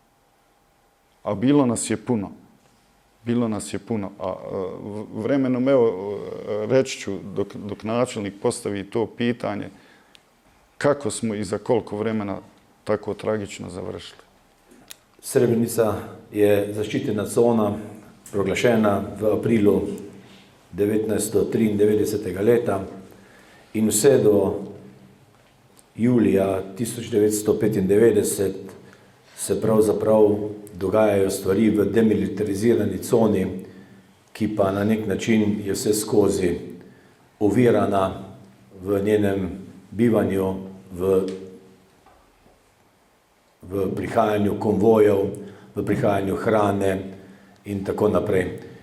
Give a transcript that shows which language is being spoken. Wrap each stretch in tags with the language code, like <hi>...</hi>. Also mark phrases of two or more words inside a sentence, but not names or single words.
<bs>A bilo nas je puno. Bilo nas je puno. A vremenom, evo, reći ću, dok načelnik postavi to pitanje, kako smo i za koliko vremena tako tragično završili.</bs> <sl>Srebrenica je zaščitena cona proglašena v aprilu 1993. leta in vse do julija 1995 se pravzaprav dogajajo stvari v demilitarizirani coni, ki pa na nek način je vse skozi ovirana v njenem bivanju, v prihajanju konvojev, v prihajanju hrane in tako naprej.</sl>